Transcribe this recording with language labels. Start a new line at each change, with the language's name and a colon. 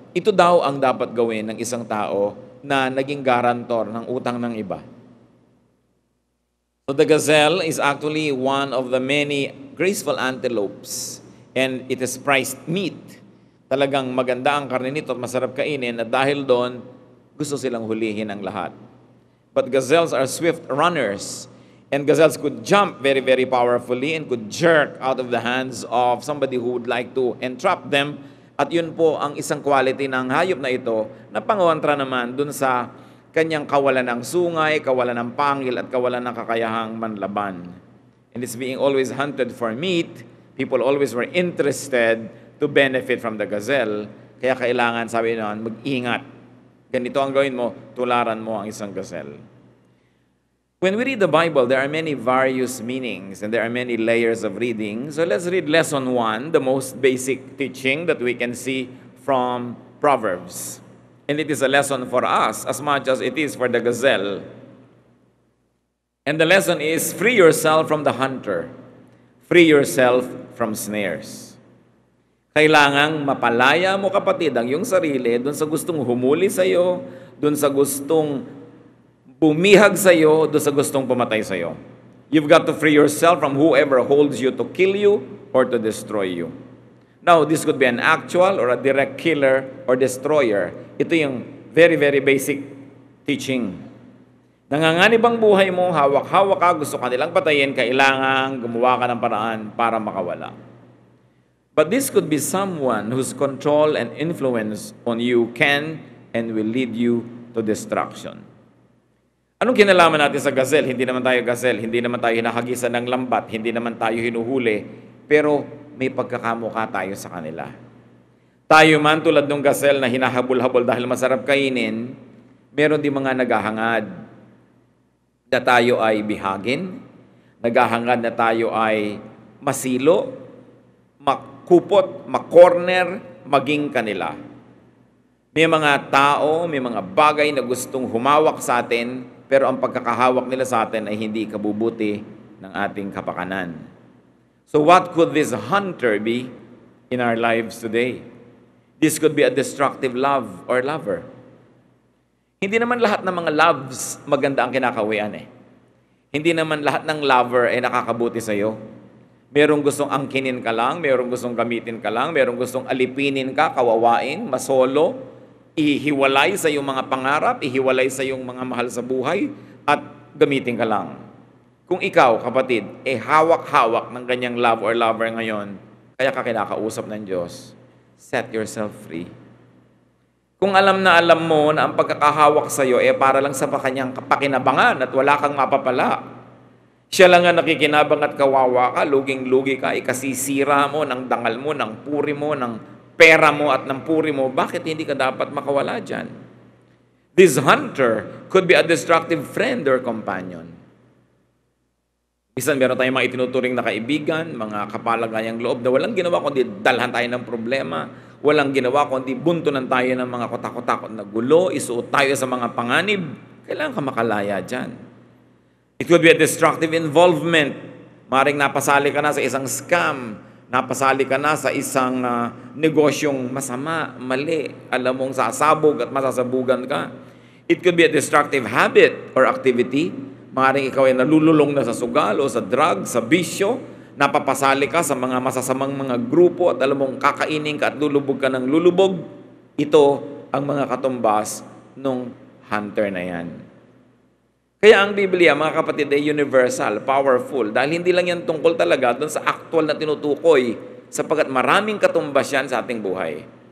Filipino: Ito daw ang dapat gawin ng isang tao na naging garantor ng utang ng iba.
English: So the gazelle is actually one of the many graceful antelopes and it is priced meat.
Filipino: Talagang maganda ang karne nito at masarap kainin at dahil doon, gusto silang hulihin ang lahat.
English: But gazelles are swift runners and gazelles could jump very, very powerfully and could jerk out of the hands of somebody who would like to entrap them.
Filipino: At yun po ang isang quality ng hayop na ito na pangontra naman dun sa kanyang kawalan ng sungay, kawalan ng pangil, at kawalan ng kakayahang manlaban.
English: And it's being always hunted for meat. People always were interested to benefit from the gazelle.
Filipino: Kaya kailangan, sabi noon, mag-ingat. Ganito ang gawin mo, tularan mo ang isang gazelle.
English: When we read the Bible, there are many various meanings and there are many layers of reading. So let's read lesson 1, the most basic teaching that we can see from Proverbs. And it is a lesson for us as much as it is for the gazelle. And the lesson is, free yourself from the hunter. Free yourself from snares.
Filipino: Kailangang mapalaya mo, kapatid, ang iyong sarili dun sa gustong humuli sa iyo, dun sa gustong bumihag sa iyo, doon sa gustong pumatay sa iyo.
English: You've got to free yourself from whoever holds you to kill you or to destroy you. Now, this could be an actual or a direct killer or destroyer.
Filipino: Ito yung
English: very, very basic teaching.
Filipino: Nanganganib ang buhay mo, hawak-hawak ka, gusto ka nilang patayin, kailangan gumawa ka ng paraan para makawala.
English: But this could be someone whose control and influence on you can and will lead you to destruction.
Filipino: Anong kinalaman natin sa gazelle? Hindi naman tayo gazelle, hindi naman tayo hinahagisan ng lambat, hindi naman tayo hinuhuli, pero may pagkakamukha tayo sa kanila. Tayo man tulad ng gazelle na hinahabol-habol dahil masarap kainin, meron din mga naghahangad na tayo ay bihagin, naghahangad na tayo ay masilo, makupot, makorner, maging kanila. May mga tao, may mga bagay na gustong humawak sa atin, pero ang pagkakahawak nila sa atin ay hindi kabubuti ng ating kapakanan.
English: So what could this hunter be in our lives today? This could be a destructive love or lover.
Filipino: Hindi naman lahat ng mga loves maganda ang kinakawian eh. Hindi naman lahat ng lover ay nakakabuti sa iyo. Merong gustong angkinin ka lang, merong gustong gamitin ka lang, merong gustong alipinin ka, kawawain, masolo, ihiwalay sa iyong mga pangarap, ihiwalay sa iyong mga mahal sa buhay, at gamitin ka lang. Kung ikaw, kapatid, hawak-hawak ng ganyang
English: love or lover
Filipino: ngayon, kaya ka kinakausap ng Diyos,
English: set yourself free.
Filipino: Kung alam na alam mo na ang pagkakahawak sa iyo para lang sa kanyang pakinabangan at wala kang mapapala, siya lang ang nakikinabang at kawawa ka, luging-lugi ka, ikasisira mo ng dangal mo, ng puri mo, ng pera mo at ng puri mo, bakit hindi ka dapat makawala dyan?
English: This hunter could be a destructive friend or companion.
Filipino: Minsan meron tayong mga itinuturing na kaibigan, mga kapalagayang loob na walang ginawa kundi dalhan tayo ng problema, walang ginawa kundi buntunan tayo ng mga kotak-kotak na gulo, isuot tayo sa mga panganib. Kailangan ka makalaya dyan.
English: It could be a destructive involvement.
Filipino: Maring napasali ka na sa isang scam, napasali ka na sa isang negosyong masama, mali, alam mong sasabog at masasabugan ka.
English: It could be a destructive habit or activity.
Filipino: Maaaring ikaw ay nalululong na sa sugal o sa drug, sa bisyo, napapasali ka sa mga masasamang mga grupo at alam mong kakainin ka at lulubog ka ng lulubog. Ito ang mga katumbas ng hunter na yan. Kaya ang Biblia, mga kapatid, ay universal, powerful, dahil hindi lang yan tungkol talaga doon sa actual na tinutukoy, sapagkat maraming katumbas yan sa ating buhay.